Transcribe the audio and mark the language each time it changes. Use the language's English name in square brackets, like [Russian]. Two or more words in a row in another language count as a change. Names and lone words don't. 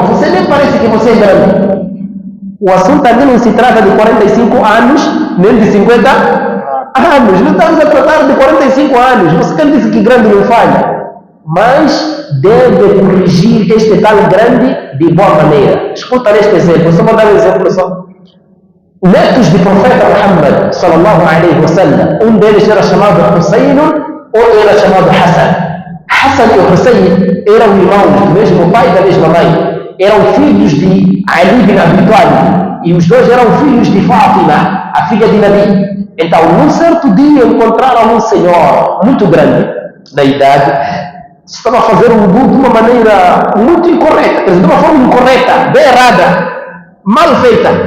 [Portuguese] Você nem parece que você é grande. O assunto aqui não se trata de 45 anos, nem de 50 anos. Não estamos a tratar de 45 anos. Você quem disse que grande não falha. Mas deve corrigir este tal grande de boa maneira. Escuta neste exemplo. Só vou dar um exemplo só. Netos do profeta Muhammad [Arabic] صلى الله عليه وسلم, [Portuguese] um deles era chamado Hussein, outro era chamado Hassan. Hassan e Hussein eram irmãos do mesmo pai e da mesma mãe, eram filhos de Ali bin Abi Talib e os dois eram filhos de Fátima, a filha de Nabi. Então, num certo dia encontraram um senhor muito grande na idade, estava a fazer um wudu de uma maneira muito incorreta, quer dizer, de uma forma incorreta, bem errada, mal feita.